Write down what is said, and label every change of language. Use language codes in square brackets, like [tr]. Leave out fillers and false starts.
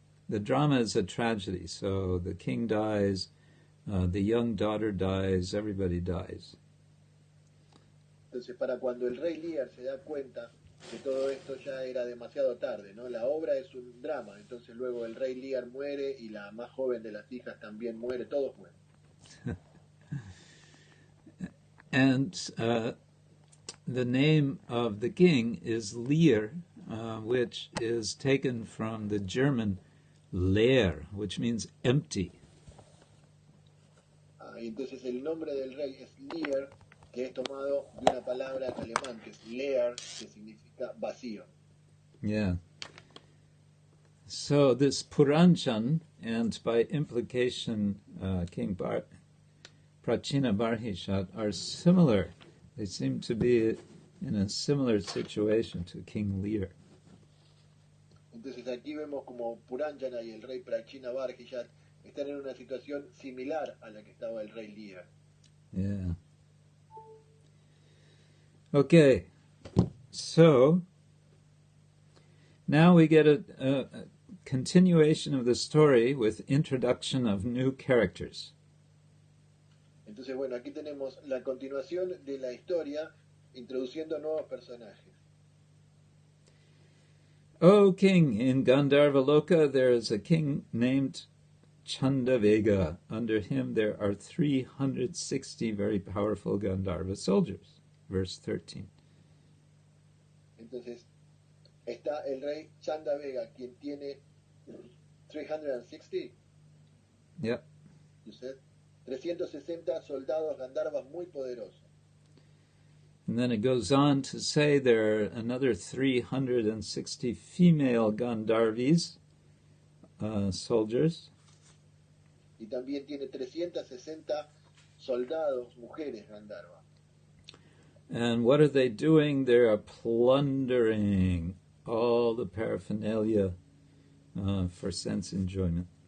[en] The drama is a tragedy. So the king dies, the young daughter dies, everybody dies. [es] Entonces, para cuando el rey Lear se da cuenta que todo esto ya era demasiado tarde, ¿no? La obra es un drama, entonces luego el rey Lear muere y la más joven de las hijas también muere, todos mueren. [en] And the name of the king is Lear, which is taken from the German Leer, which means empty. [es] Entonces el nombre del rey es Lear, que es tomado de una palabra en alemán, que es Leer, que significa vacío. [en] Yeah. So this Puranjan, and by implication King Prachina Barhishat, are similar. They seem to be in a similar situation to King Lear. [es] Entonces aquí vemos como Puranjana y el rey Prakshina Barhiyat están en una situación similar a la que estaba el rey Lear. [en] Yeah. Okay, so now we get a continuation of the story with introduction of new characters. [es] Entonces, bueno, aquí tenemos la continuación de la historia introduciendo nuevos personajes. [en] O king, in Gandharvaloka there is a king named Chandavega. Under him there are 360 very powerful Gandharva soldiers. Verse 13. [es] Entonces, está el rey Chandavega, quien tiene 360. [en] Yep. You said? [es] 360 soldados Gandharvas muy poderosos. [en] And then it goes on to say there are another 360 female Gandharvis, soldiers. [es] Y también tiene 360 soldados, mujeres Gandharva. [en] And what are they doing? They're plundering all the paraphernalia for sense enjoyment.